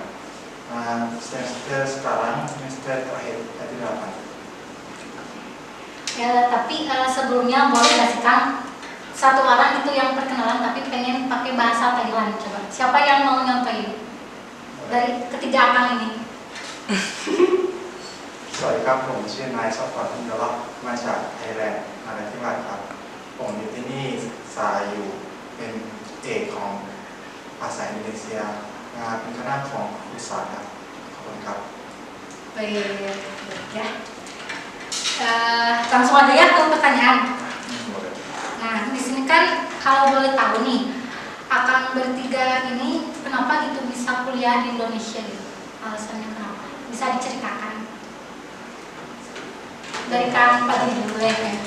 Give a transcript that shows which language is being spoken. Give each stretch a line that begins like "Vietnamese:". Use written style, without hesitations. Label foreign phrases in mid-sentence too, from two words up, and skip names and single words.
Indonesian: Semester sekarang semester terakhir, jadi 8. Ya, tapi sebelumnya boleh nggak sih Kang? Satu orang itu yang perkenalan tapi pengen pakai bahasa Thailand. Coba, siapa yang mau nyontohin? Dari ketiga Kang ini.
Thai: สวัสดีครับผมชื่อนายสปอร์ตอินดอร์มาจากไทยแลนด์นราธิวาสครับผมอยู่ที่นี่สายอยู่เป็นเอกของภาษาอินโดนีเซียเป็นคณะของครุศาสตร์ครับขอบคุณครับ
Indonesian: Baik, ya. Langsung aja ya ke pertanyaan. Nah, di sini kan kalau boleh tahu nih, Akang bertiga ini kenapa gitu bisa kuliah di Indonesia gitu? Alasannya kenapa? Bisa diceritakan? Dari Kang Fadli dulu ya.